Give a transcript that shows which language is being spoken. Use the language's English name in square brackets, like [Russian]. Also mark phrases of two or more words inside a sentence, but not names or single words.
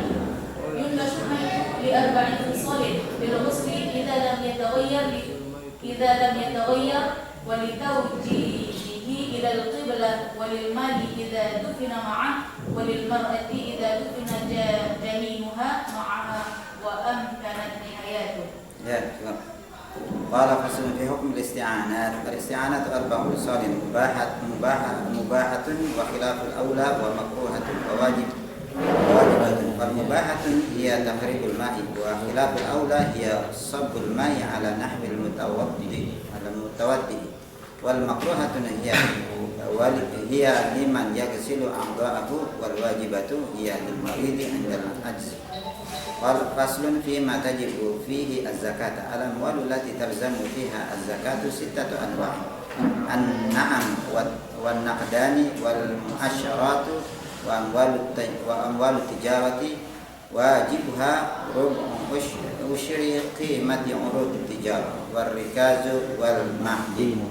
[Arabic] ينبش الميت ل4 خصال بالغسل إذا لم يتغير ولتوجيهه إلى القبلة وللمال إذا دفن معه وللمرأة إذا دفن جنينها معها وأمكنت حياته. يا قال فصل في حكم الاستعانات. الاستعانات 4 خصال مباحة وخلاف الأولى ومكروهة وواجبة. والمباحة هي تقريب الماء وخلاف الأولى هي صب الماء على نحو المتوضئ. والمكروهة هي لمن يغسل أعضاءه والواجبة هي للمريض عند العجز. وفصل في ما تجب فيه الزكاة الأموال التي تلزم فيها الزكاة 6 أنواع'. النعم والنقدان والمعشرات وأموال التجارة واجبها ربع عشر قيمة عروض التجارة والركاز والمعدن.